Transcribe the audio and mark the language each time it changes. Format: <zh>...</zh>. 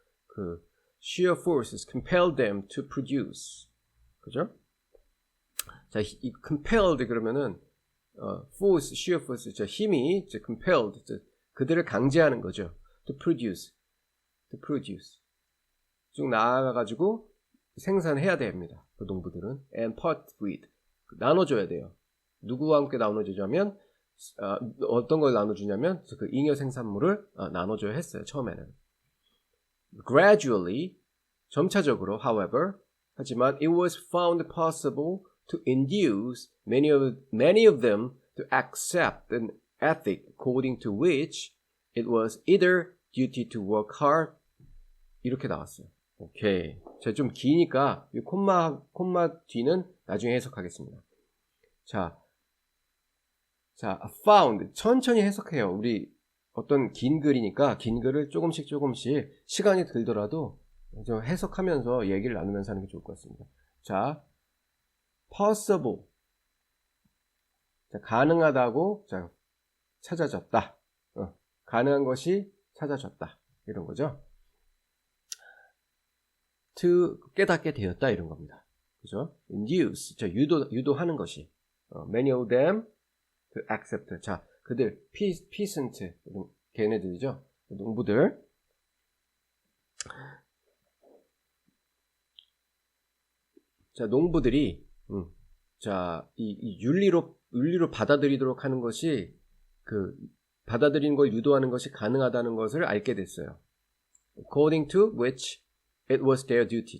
<en>그 sheer forces compelled them to produce.</en> <ko>그죠? 자, 이 compelled 그러면은 force, sheer force, 힘이 compelled, 그들을 강제하는 거죠.</ko> <en>to produce.</en> <ko>쭉 나아가가지고 생산해야 됩니다. 그 농부들은</ko> <en>and part with</en> <ko>나눠줘야 돼요. 누구와 함께 나눠주냐면 어떤 걸 나눠주냐면 그 잉여 생산물을 나눠줘야 했어요. 처음에는.</ko> <en>Gradually,</en> <ko>점차적으로,</ko> <en>however,</en> <ko>하지만</ko> <en>it was found possible to induce many of them to accept an ethic according to which it was either duty to work hard</en> <ko>이렇게 나왔어요. 오케이. 제가 좀 기니까 이 콤마 뒤는 나중에 해석하겠습니다. 자, found 천천히 해석해요. 우리 어떤 긴 글이니까 긴 글을 조금씩 시간이 들더라도 좀 해석하면서 얘기를 나누면서 하는 게 좋을 것 같습니다. 자, possible. 자, 가능하다고 찾아졌다. 가능한 것이 찾아졌다. 이런 거죠. to 깨닫게 되었다 이런 겁니다. 그죠?</ko> <en>induce.</en> <ko>유도하는 것이.</ko> <en>many of them to accept.</en> <ko>자, 그들 peasant 걔네들이죠. 농부들. 자, 농부들이 이 윤리로 받아들이도록 하는 것이 받아들이는 걸 유도하는 것이 가능하다는 것을 알게 됐어요.</ko> <en>According to which it was their duty.</en>